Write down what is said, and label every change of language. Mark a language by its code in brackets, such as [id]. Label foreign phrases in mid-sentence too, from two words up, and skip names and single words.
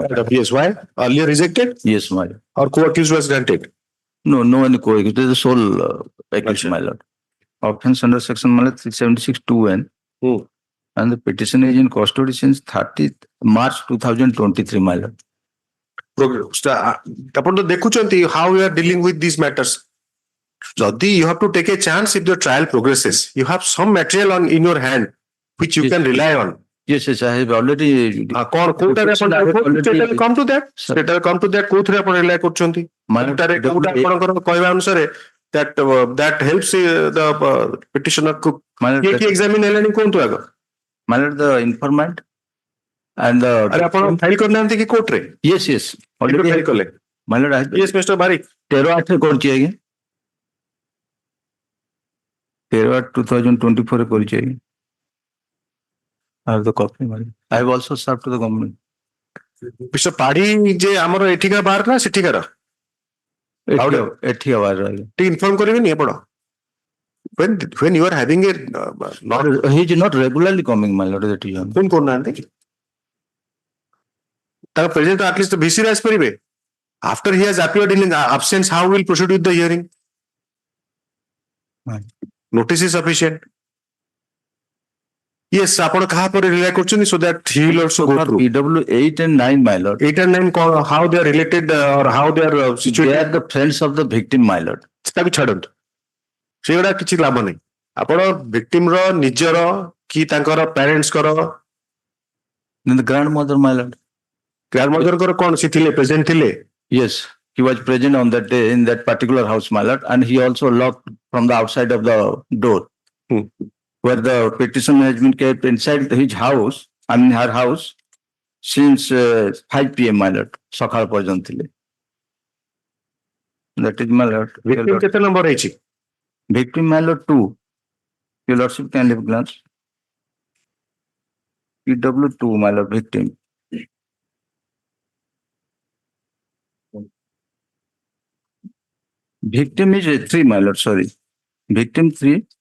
[en] Yes, why? Earlier rejected? Yes, my lord. Or co-accused was granted? No, no one co-accused. This is the sole accused, my lord. Offense under section 376 2N. And the petition is in custody since 30th March 2023, my lord. [or] ଆପଣ ତ ଦେଖୁଛନ୍ତି [en] how you are dealing with these matters. ଯଦି you have to take a chance if the trial progresses, you have some material in your hand which you can rely on. Yes, yes, I have already. [or] କଣ କୋଉଟାରେ ଆପଣ [en] come to that? Status come to that [or] କୋଉଥିରେ ଆପଣ [en] rely କରୁଛନ୍ତି? [or] କୋଉଟାରେ କୋଉଟା ଆପଣଙ୍କର କହିବା ଅନୁସାରେ [en] that helps the petitioner [or] କୁ କିଏ examine ହେଲେଣି କୁହନ୍ତୁ ଆଗ? [en] My lord, the informant and the. [or] ଆରେ ଆପଣ ଫାଇଲ କରିନାହାନ୍ତି କି କୋର୍ଟରେ? [en] Yes, yes. [or] Already ଫାଇଲ କଲେ? [en] My lord, I have. Yes, Mr. Barik. [or] 13/8 ରେ କରିଛି ଆଜ୍ଞା. 13/8/2024 ରେ କରିଛି ଆଜ୍ଞା. [en] I have the copy, my lord. I have also served to the government. Mr. [or] ପାଢୀ ଯେ ଆମର ଏଠିକା ବାର ନା ସେଠିକାର? ଏଠିକା ବାର ଆଜ୍ଞା. ଟିକେ ଇନଫର୍ମ କରିବେନି ଆପଣ? [en] When you are having a he is not regularly coming, my lord, that is. [or] ଫୋନ କରୁନାହାନ୍ତି? ତାଙ୍କ ପ୍ରେଜେଣ୍ଟ [en] at least VC [or] ରେ ଆସିପାରିବେ? [en] After he has appeared in absence, how will proceed with the hearing? Notice is sufficient. Yes, [or] ଆପଣ କାହା ପରେ [en] rely କରୁଛନ୍ତି so that he will also go through. PW 8 and 9, my lord. 8 and 9 how they are related or how they are situated? They are the friends of the victim, my lord. [or] ତାକୁ ଛାଡନ୍ତୁ ସେଗୁଡା କିଛି ଲାଭ ନାହିଁ. ଆପଣ victim ର ନିଜର କି ତାଙ୍କର parents କର [en] Then the grandmother, my lord. [or] grandmother ଙ୍କର କଣ ସେ ଥିଲେ present ଥିଲେ? [en] Yes, he was present on that day in that particular house, my lord, and he also locked from the outside of the door. Where the petition has been kept inside his house, I mean her house, since 5 PM, my lord. [or] Sakhal ପର୍ଯ୍ୟନ୍ତ ଥିଲେ. [en] That is, my lord. [or] Victim କେତେ number ହେଇଛି? [en] Victim, my lord, 2. Your lordship can have a glance. PW 2, my lord, victim. Victim is 3, my lord, sorry. Victim 3.